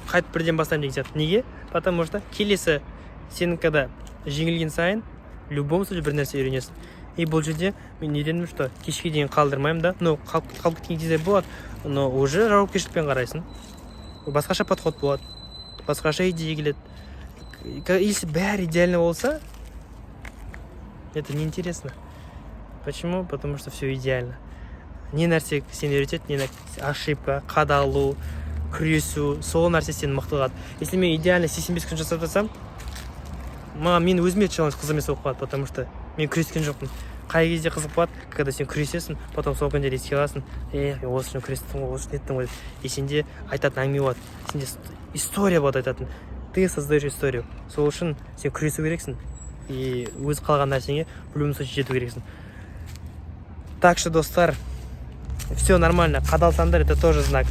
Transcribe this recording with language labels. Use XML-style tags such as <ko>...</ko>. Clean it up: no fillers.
<kk>Қайтып бірден бастаймын деген сияқты. Неге?</kk> <ru>Потому что</ru> <kk>келесі сенің</kk> <ru>когда</ru> <kk>жеңілген сайын,</kk> <ru>в любом случае</ru> <kk>бір нәрсе үйренесің. И бұл жерде мен үйрендім,</kk> <ru>что</ru> <kk>кешке дейін қалдырмаймын да.</kk> <ru>Ну,</ru> <kk>қалып кеткен кезде болады,</kk> <ru>но уже</ru> <kk>жауапкершілікпен қарайсың. Басқаша подход болады. Басқаша идея келеді.</kk> <ru>Если</ru> <kk>бәрі</kk> <ru>идеально</ru> <kk>болса,</kk> <ru>это неинтересно. Почему? Потому что все идеально.</ru> <kk>Не нәрсе сені үйретеді, не ошибка, қадалу, күресу, сол нәрсе сені мықты қылады. Если мен идеально 85 күн жасап жатсам, мен өзіме челлендж қызық емес болып қалады,</kk> <ru>потому что</ru> <kk>мен күрескен жоқпын. Қай кезде қызық болады,</kk> <ru>когда</ru> <kk>сен күресесің,</kk> <ru>потом</ru> <kk>сол күндер еске аласың, мен осы үшін күрестім ғой, осы үшін еттім ғой. И сенде айтатын әңгіме болады, сенде история болады айтатын.</kk> <ru>Ты создаешь историю.</ru> <kk>Сол үшін сен күресу керексің. И өз қалған нәрсеңе</kk> <ru>в любом случае</ru> <kk>жету керексің.</kk> <ru>Так что, достар, все нормально.</ru> <kk>Қадалсаңдар,</kk> <ru>это тоже знак.</ru>